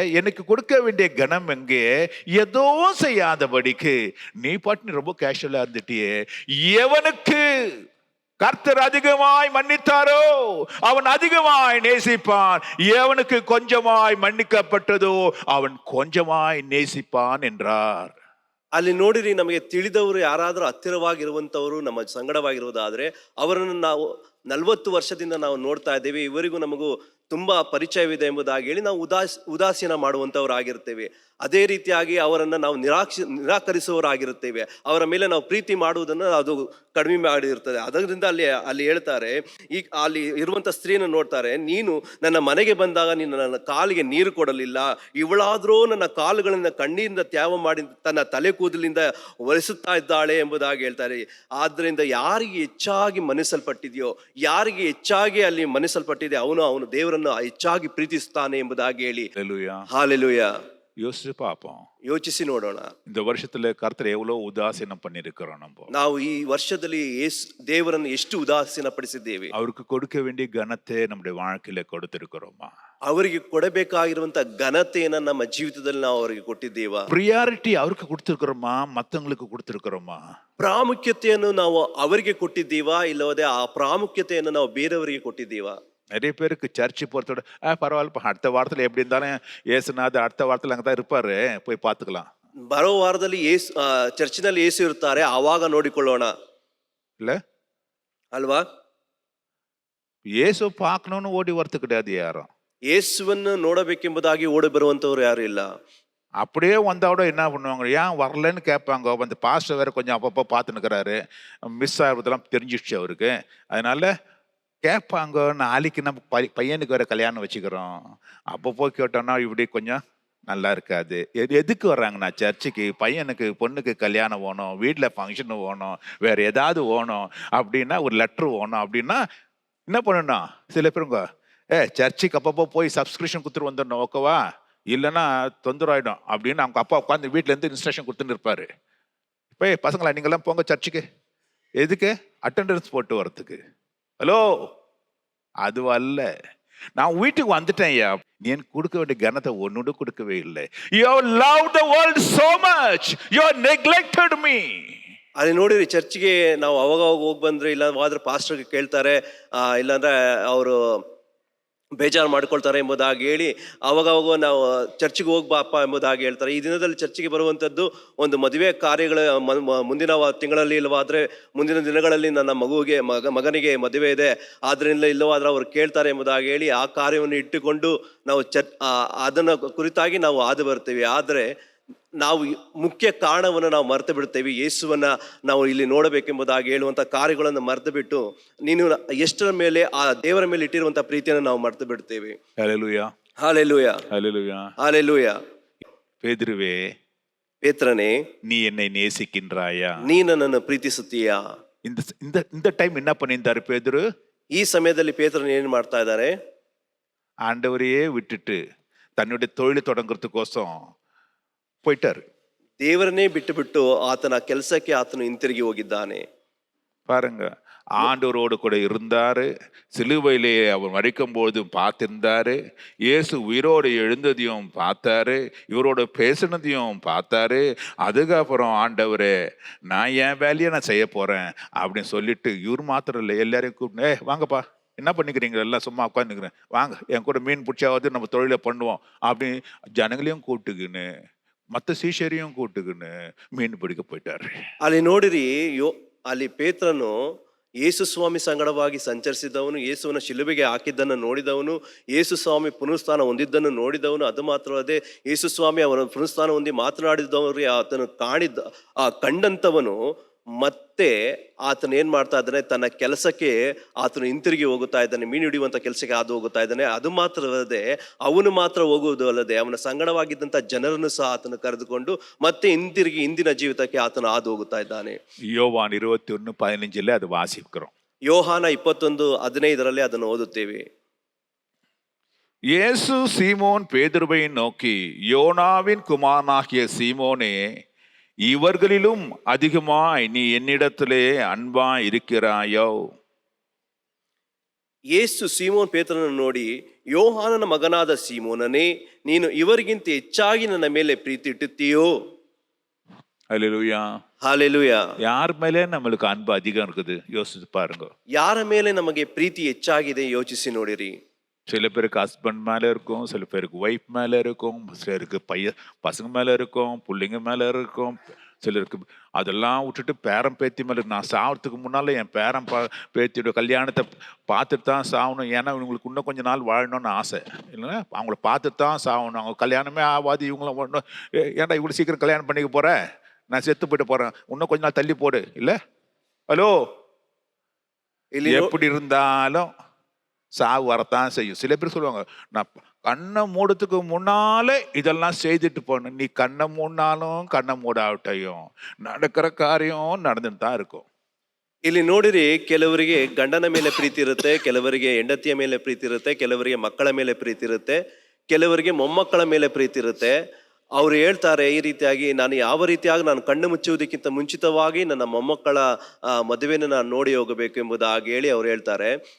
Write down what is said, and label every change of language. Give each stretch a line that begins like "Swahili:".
Tamil: எனக்கு கொடுக்க வேண்டிய கனம் எங்கே? ஏதோ செய்யாதபடிக்கு நீ பாட்டு ரொம்ப கேஷுவலா இருந்துட்டியே. எவனுக்கு கர்த்தர் அதிகமாய் மன்னித்தாரோ அவன் அதிகமாய் நேசிப்பான், எவனுக்கு கொஞ்சமாய் மன்னிக்கப்பட்டதோ அவன் கொஞ்சமாய் நேசிப்பான் என்றார்.
Kannada: ಅಲ್ಲಿ ನೋಡಿರಿ, ನಮಗೆ ತಿಳಿದವರು ಯಾರಾದರೂ ಹತ್ತಿರವಾಗಿರುವಂತವರು ನಮ್ಮ ಸಂಗಡವಾಗಿರುವುದಾದ್ರೆ ಅವರನ್ನು ನಾವು 40 ವರ್ಷದಿಂದ ನಾವು ನೋಡ್ತಾ ಇದ್ದೇವೆ, ಇವರಿಗೂ ನಮಗೂ ತುಂಬಾ ಪರಿಚಯವಿದೆ ಎಂಬುದಾಗಿ ಹೇಳಿ ನಾವು ಉದಾಸೀನ ಮಾಡುವಂತವರಾಗಿರ್ತೇವೆ. ಅದೇ ರೀತಿಯಾಗಿ ಅವರನ್ನು ನಾವು ನಿರಾಕರಿಸುವವರಾಗಿರುತ್ತೇವೆ. ಅವರ ಮೇಲೆ ನಾವು ಪ್ರೀತಿ ಮಾಡುವುದನ್ನು ಅದು ಕಡಿಮೆ ಮಾಡಿರ್ತದೆ. ಅದರಿಂದ ಅಲ್ಲಿ ಹೇಳ್ತಾರೆ, ಅಲ್ಲಿ ಇರುವಂತ ಸ್ತ್ರೀಯನ್ನು ನೋಡ್ತಾರೆ, ನೀನು ನನ್ನ ಮನೆಗೆ ಬಂದಾಗ ನೀನು ನನ್ನ ಕಾಲಿಗೆ ನೀರು ಕೊಡಲಿಲ್ಲ, ಇವಳಾದ್ರೂ ನನ್ನ ಕಾಲುಗಳಿಂದ ಕಣ್ಣಿಯಿಂದ ತ್ಯಾವ ಮಾಡಿ ತನ್ನ ತಲೆ ಕೂದಲಿಂದ ಒರೆಸುತ್ತಾ ಇದ್ದಾಳೆ ಎಂಬುದಾಗಿ ಹೇಳ್ತಾರೆ. ಆದ್ರಿಂದ ಯಾರಿಗೆ ಹೆಚ್ಚಾಗಿ ಮನ್ನಿಸಲ್ಪಟ್ಟಿದೆಯೋ, ಯಾರಿಗೆ ಹೆಚ್ಚಾಗಿ ಅಲ್ಲಿ ಮನ್ನಿಸಲ್ಪಟ್ಟಿದೆ, ಅವನು ದೇವರನ್ನು ಹೆಚ್ಚಾಗಿ ಪ್ರೀತಿಸ್ತಾನೆ ಎಂಬುದಾಗಿ ಹೇಳಿ. ಹಲ್ಲೆಲೂಯಾ.
Tamil: யோசிச்சு பார்ப்போம்,
Kannada: ಯೋಚಿಸಿ ನೋಡೋಣ.
Tamil: இந்த வருஷத்துல கர்த்தர் எவ்வளவு உதாசீனம் பண்ணிருக்கிறோம்.
Kannada: ನಾವು ಈ ವರ್ಷದಲ್ಲಿ ದೇವರನ್ನು ಎಷ್ಟು ಉದಾಸೀನ ಪಡಿಸಿದ್ದೇವೆ.
Tamil: அவருக்கு கொடுக்க வேண்டிய கனத்தை நம்முடைய வாழ்க்கையில கொடுத்திருக்கிறோமா?
Kannada: ಅವರಿಗೆ ಕೊಡಬೇಕಾಗಿರುವಂತ ಘನತೆಯನ್ನ ನಮ್ಮ ಜೀವಿತದಲ್ಲಿ ನಾವು ಅವರಿಗೆ ಕೊಟ್ಟಿದ್ದೇವಾ? ಪ್ರಿಯಾರಿಟಿ ಅವರಿಗೆ
Tamil: கொடுத்திருக்கிறோமா, மத்தவங்களுக்கு கொடுத்திருக்கிறோமா?
Kannada: ಪ್ರಾಮುಖ್ಯತೆಯನ್ನು ನಾವು ಅವರಿಗೆ ಕೊಟ್ಟಿದ್ದೀವಾ, ಇಲ್ಲವೇ ಆ ಪ್ರಾಮುಖ್ಯತೆಯನ್ನು ನಾವು ಬೇರೆಯವರಿಗೆ ಕೊಟ್ಟಿದ್ದೀವಾ?
Tamil: நிறைய பேருக்கு சர்ச்சு போறதோட பரவாயில்ல, அடுத்த வாரத்துல எப்படி இருந்தாலும் ஏசுநாதர் அடுத்த வாரத்துல அங்கதான் இருப்பாரு, போய் பாத்துக்கலாம்.
Kannada: ಬರೋ ವಾರದಲ್ಲಿ ಚರ್ಚಿನಲ್ಲಿ ಯೇಸು ಇರ್ತಾರೆ, ಆವಾಗ ನೋಡಿಕೊಳ್ಳೋಣ,
Tamil: இல்ல
Kannada: ಅಲ್ವಾ?
Tamil: ಯೇಸು பார்க்கணும்னு ஓடி வரது கிடையாது யாரும்.
Kannada: ಯೇಸುವನ್ನು ನೋಡಬೇಕೆಂಬುದಾಗಿ ಓಡಿ ಬರುವಂತವ್ರು ಯಾರು ಇಲ್ಲ.
Tamil: அப்படியே வந்தாவோட என்ன பண்ணுவாங்க, ஏன் வரலன்னு கேட்பாங்க. அந்த பாஸ்டர் வேற கொஞ்சம் அப்பப்போ பார்த்துன்னுக்கிறாரு, மிஸ் ஆகிறதெல்லாம் தெரிஞ்சிடுச்சு அவருக்கு. அதனால கேட்பாங்க, நாளைக்கு நம்ம பையனுக்கு வேற கல்யாணம் வச்சுக்கிறோம், அப்பப்போ கேட்டோம்னா இப்படி கொஞ்சம் நல்லா இருக்காது. எதுக்கு வர்றாங்கண்ணா சர்ச்சுக்கு? பையனுக்கு பொண்ணுக்கு கல்யாணம் வேணும், வீட்டில் ஃபங்க்ஷன் வேணும், வேற ஏதாவது வேணும் அப்படின்னா, ஒரு லெட்ரு வேணும் அப்படின்னா என்ன பண்ணணும்? சில பேருங்க சர்ச்சுக்கு அப்பப்போ போய் சப்ஸ்கிரிப்ஷன் கொடுத்துட்டு வந்துடணும், ஓகேவா? இல்லைன்னா தொந்தரவாயிடும் அப்படின்னு அவங்க அப்பா உட்காந்து வீட்டில இருந்து இன்ஸ்ட்ரக்ஷன் கொடுத்துன்னு இருப்பாரு. இப்போ பசங்களா நீங்கெல்லாம் போங்க சர்ச்சுக்கு. எதுக்கு? அட்டெண்டன்ஸ் போட்டு வர்றதுக்கு. ஹலோ, அது அல்ல. நான் வீட்டுக்கு வந்துட்டேன் ஐயா, நீ எனக்கு கொடுக்க வேண்டிய கனத்தை ஒன்னோட கொடுக்கவே இல்லை.
English: You have loved the world so much, you have neglected me.
Kannada: ಅಲ್ಲಿ ನೋಡಿರಿ, ಚರ್ಚ್ಗೆ ನಾವು ಅವಾಗ ಹೋಗಿ ಬಂದ್ರೆ ಇಲ್ಲ ಹೋದ್ರೆ ಪಾಸ್ಟರ್ಗೆ ಕೇಳ್ತಾರೆ, ಇಲ್ಲಾಂದ್ರೆ ಅವರು ಬೇಜಾರು ಮಾಡ್ಕೊಳ್ತಾರೆ ಎಂಬುದಾಗಿ ಹೇಳಿ ಅವಾಗವಾಗ ನಾವು ಚರ್ಚಿಗೆ ಹೋಗ್ಬಾಪ್ಪ ಎಂಬುದಾಗಿ ಹೇಳ್ತಾರೆ. ಈ ದಿನದಲ್ಲಿ ಚರ್ಚಿಗೆ ಬರುವಂಥದ್ದು ಒಂದು ಮದುವೆ ಕಾರ್ಯಗಳ ಮುಂದಿನ ತಿಂಗಳಲ್ಲಿ ಇಲ್ಲವಾದ್ರೆ ಮುಂದಿನ ದಿನಗಳಲ್ಲಿ ನನ್ನ ಮಗನಿಗೆ ಮದುವೆ ಇದೆ, ಆದ್ರಿಂದ ಇಲ್ಲವಾದ್ರೆ ಅವರು ಕೇಳ್ತಾರೆ ಎಂಬುದಾಗಿ ಹೇಳಿ ಆ ಕಾರ್ಯವನ್ನು ಇಟ್ಟುಕೊಂಡು ನಾವು ಅದನ್ನ ಕುರಿತಾಗಿ ನಾವು ಹಾದು ಬರ್ತೀವಿ. ಆದರೆ ನಾವು ಮುಖ್ಯ ಕಾರಣವನ್ನು ನಾವು ಮರೆತು ಬಿಡ್ತೇವೆ. ಯೇಸುವನ್ನ ನಾವು ಇಲ್ಲಿ ನೋಡಬೇಕೆಂಬುದಾಗಿ ಹೇಳುವಂತ ಕಾರ್ಯಗಳನ್ನು ಮರೆತು ಬಿಟ್ಟು ನೀನು ಎಷ್ಟರ ಮೇಲೆ ಆ ದೇವರ ಮೇಲೆ ಇಟ್ಟಿರುವಂತ ಪ್ರೀತಿಯನ್ನು ನಾವು ಮರೆತು ಬಿಡ್ತೇವೆ.
Tamil: ஹல்லேலூயா,
Kannada: ಹಾಲೆಲೂಯಾ,
Tamil: ஹல்லேலூயா.
Kannada: ಹಾಲೆಲೂಯಾ.
Tamil: பேதுருவே,
Kannada: ಪೇತ್ರನೇ,
Tamil: நீ என்னை நேசிக்கின்றாயா?
Kannada: ನೀ ನನ್ನನ್ನು ಪ್ರೀತಿಸುತ್ತೀಯಾ?
Tamil: இந்த இந்த இந்த டைம் என்ன பண்ணியிருந்தாரு பேதுரு?
Kannada: ಈ ಸಮಯದಲ್ಲಿ ಪೇತ್ರನು ಏನು ಮಾಡ್ತಾ ಇದ್ದಾರೆ?
Tamil: ஆண்டவரையே விட்டுட்டு தன்னுடைய தொழில் தொடங்குறதுக்கோசம் போயிட்டாரு.
Kannada: ದೇವರನ್ನೇ ಬಿಟ್ಟು ಬಿಟ್ಟು ಆತನ ಕೆಲಸಕ್ಕೆ ಆತನು ಹಿಂತಿರುಗಿ ಹೋಗಿದ್ದಾನೆ.
Tamil: பாருங்க, ஆண்டவரோடு கூட இருந்தாரு. சிலுவையிலே அவர் மரிக்கும் பொழுதும் பார்த்திருந்தாரு. இயேசு உயிரோடு எழுந்ததையும் பார்த்தாரு, இவரோட பேசினதையும் பார்த்தாரு. அதுக்கப்புறம் ஆண்டவரே நான் என் வேலையை நான் செய்ய போறேன் அப்படின்னு சொல்லிட்டு இவர் மாத்திரம் இல்லை, எல்லாரையும் கூப்பிட்டு வாங்கப்பா, என்ன பண்ணிக்கிறீங்க, எல்லாம் சும்மா உட்காந்துக்கிறேன், வாங்க என் கூட மீன் பிடிச்சாவது நம்ம தொழிலை பண்ணுவோம் அப்படின்னு ஜனங்களையும் கூப்பிட்டுக்கின்னு மற்ற சீஷரையும் கூப்பிட்டுக்கின்னு மீன் பிடிக்க போயிட்டாரு.
Kannada: ಅಲ್ಲಿ ನೋಡಿರಿ, ಅಲ್ಲಿ ಪೇತ್ರನು ಯೇಸು ಸ್ವಾಮಿ ಸಂಗಡವಾಗಿ ಸಂಚರಿಸಿದವನು, ಯೇಸುವನ ಶಿಲುಬೆಗೆ ಹಾಕಿದ್ದನ್ನು ನೋಡಿದವನು, ಯೇಸು ಸ್ವಾಮಿ ಪುನರುತ್ಥಾನ ಹೊಂದಿದ್ದನ್ನು ನೋಡಿದವನು. ಅದು ಮಾತ್ರವಲ್ಲದೆ ಯೇಸು ಸ್ವಾಮಿ ಅವನ ಪುನರುತ್ಥಾನ ಹೊಂದಿ ಮಾತನಾಡಿದವರಿಗೆ ಆತನು ಕಂಡಂತವನು ಮತ್ತೆ ಆತನು ಏನ್ ಮಾಡ್ತಾ ಇದ್ದಾನೆ, ತನ್ನ ಕೆಲಸಕ್ಕೆ ಆತನು ಹಿಂತಿರುಗಿ ಹೋಗುತ್ತಾ ಇದ್ದಾನೆ, ಮೀನು ಹಿಡಿಯುವಂತ ಕೆಲಸಕ್ಕೆ ಹಾದು ಹೋಗುತ್ತಾ ಇದ್ದಾನೆ. ಅದು ಮಾತ್ರವಲ್ಲದೆ ಅವನು ಮಾತ್ರ ಹೋಗುವುದು ಅಲ್ಲದೆ ಅವನ ಸಂಗಡವಾಗಿದ್ದಂತ ಜನರನ್ನು ಸಹ ಆತನು ಕರೆದುಕೊಂಡು ಮತ್ತೆ ಹಿಂತಿರುಗಿ ಹಿಂದಿನ ಜೀವಿತಕ್ಕೆ ಆತನು ಹಾದು ಹೋಗುತ್ತಾ ಇದ್ದಾನೆ.
Tamil: யோவான் 21:15 அது வாசிக்கிறோம்.
Kannada: ಯೋಹಾನ 21:15 ಅದನ್ನು ಓದುತ್ತೇವೆ.
Tamil: இயேசு சீமோன் பேதுருவை நோக்கி, யோனாவின் குமாரனாகிய சீமோனே, இவர்களிலும் அதிகமாய் நீ என்னிடத்திலே அன்பா இருக்கிறாயோ?
Kannada: ಯೇಸು ಸೀಮೋನ್ ಪೇತ್ರನನ್ನು ನೋಡಿ, ಯೋಹಾನನ ಮಗನಾದ ಸೀಮೋನನೇ, ನೀನು ಇವರಿಗಿಂತ ಹೆಚ್ಚಾಗಿ ನನ್ನ ಮೇಲೆ ಪ್ರೀತಿ ಇಟ್ಟುತ್ತೀಯೋ?
Tamil: ஹல்லேலூயா.
Kannada: ಹಾಲೆಲೂಯಾ.
Tamil: யார் மேலே நம்மளுக்கு அன்பு அதிகம் இருக்குது யோசிச்சு பாருங்க.
Kannada: ಯಾರ ಮೇಲೆ ನಮಗೆ ಪ್ರೀತಿ ಹೆಚ್ಚಾಗಿದೆ ಯೋಚಿಸಿ ನೋಡಿರಿ.
Tamil: சில பேருக்கு ஹஸ்பண்ட் மேலே இருக்கும், சில பேருக்கு ஒய்ஃப் மேலே இருக்கும், சிலருக்கு பசங்க மேலே இருக்கும், பிள்ளைங்க மேலே இருக்கும், சிலருக்கு அதெல்லாம் விட்டுட்டு பேரன் பேத்தி மேலே. நான் சாவறதுக்கு முன்னால் என் பேரன் பேத்தியோட கல்யாணத்தை பார்த்துட்டு தான் சாகணும், ஏன்னா இவங்களுக்கு இன்னும் கொஞ்சம் நாள் வாழணும்னு ஆசை. இல்லைன்னா அவங்கள பார்த்துட்டு தான் சாகணும், அவங்க கல்யாணமே ஆகாது, இவங்களும் ஒன்றும் ஏன்டா இவ்வளோ சீக்கிரம் கல்யாணம் பண்ணிக்க போகிறேன், நான் செத்து போயிட்டு போகிறேன், இன்னும் கொஞ்ச நாள் தள்ளி போடு. இல்லை, ஹலோ, எப்படி இருந்தாலும் சாவு வரத்தான் செய்யும். சில பேர் சொல்லுவாங்க, நான் கண்ணை மூடத்துக்கு முன்னாலே இதெல்லாம் செய்துட்டு போன. நீ கண்ணை மூடினாலும் கண்ணை மூடாவிட்டையும் நடக்கிற காரியம் நடந்துட்டு தான் இருக்கும்.
Kannada: ಇಲ್ಲಿ ನೋಡಿರಿ, ಕೆಲವರಿಗೆ ಗಂಡನ ಮೇಲೆ ಪ್ರೀತಿ ಇರುತ್ತೆ, ಕೆಲವರಿಗೆ ಹೆಂಡತಿಯ ಮೇಲೆ ಪ್ರೀತಿ ಇರುತ್ತೆ, ಕೆಲವರಿಗೆ ಮಕ್ಕಳ ಮೇಲೆ ಪ್ರೀತಿ ಇರುತ್ತೆ, ಕೆಲವರಿಗೆ ಮೊಮ್ಮಕ್ಕಳ ಮೇಲೆ ಪ್ರೀತಿ ಇರುತ್ತೆ. ಅವ್ರು ಹೇಳ್ತಾರೆ ಈ ರೀತಿಯಾಗಿ, ನಾನು ಯಾವ ರೀತಿಯಾಗಿ ನಾನು ಕಣ್ಣು ಮುಚ್ಚುವುದಕ್ಕಿಂತ ಮುಂಚಿತವಾಗಿ ನನ್ನ ಮೊಮ್ಮಕ್ಕಳ ಮದುವೆನ ನಾನು ನೋಡಿ ಹೋಗಬೇಕು ಎಂಬುದಾಗಿ ಹೇಳಿ ಅವ್ರು ಹೇಳ್ತಾರೆ.